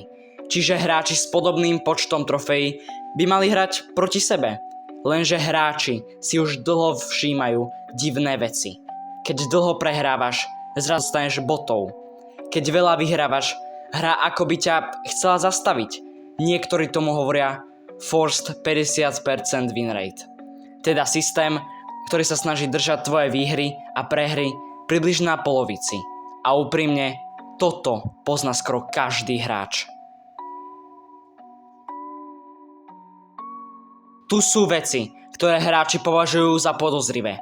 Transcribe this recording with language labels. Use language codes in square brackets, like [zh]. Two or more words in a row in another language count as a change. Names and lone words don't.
[sk] Čiže hráči s podobným počtom trofejí by mali hrať proti sebe. Lenže hráči si už dlho všímajú divné veci. Keď dlho prehrávaš, zrazu staneš botou. Keď veľa vyhrávaš, hra ako by ťa chcela zastaviť. Niektorí tomu hovoria [en] forced 50% win rate. [sk] Teda systém, ktorý sa snaží držať tvoje výhry a prehry približne na polovici. A úprimne, toto pozná skoro každý hráč. Tu sú veci, ktoré hráči považujú za podozrivé.